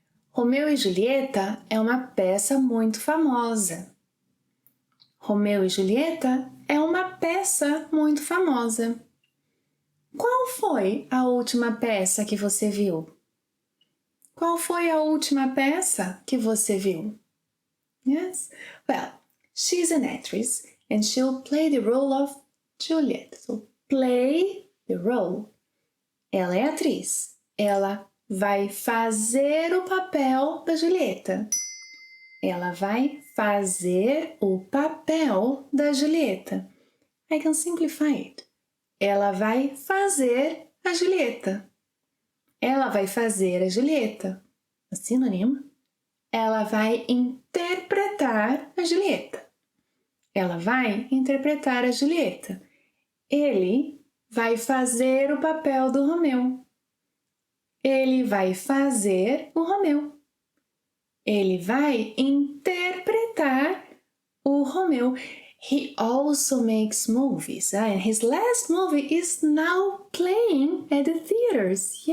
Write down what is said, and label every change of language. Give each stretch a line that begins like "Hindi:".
Portuguese: Romeu e Julieta é uma peça muito famosa. Romeu e Julieta é uma peça muito famosa. Qual foi a última peça que você viu? Qual foi a última peça que você viu?
English: Yes? Well, she's an actress and she'll play the role of Juliet. So, play the role.
Portuguese: Ela é atriz. Ela vai fazer o papel da Julieta. Ela vai fazer o papel da Julieta.
English: I can simplify it.
Portuguese: Ela vai fazer a Julieta. Ela vai fazer a Julieta. A sinônimo. Ela vai interpretar a Julieta. Ela vai interpretar a Julieta. Ele vai fazer o papel do Romeu. Ele vai fazer o Romeu. Ele vai interpretar o Romeu.
English: He also makes movies, and his last movie is now playing at the theaters.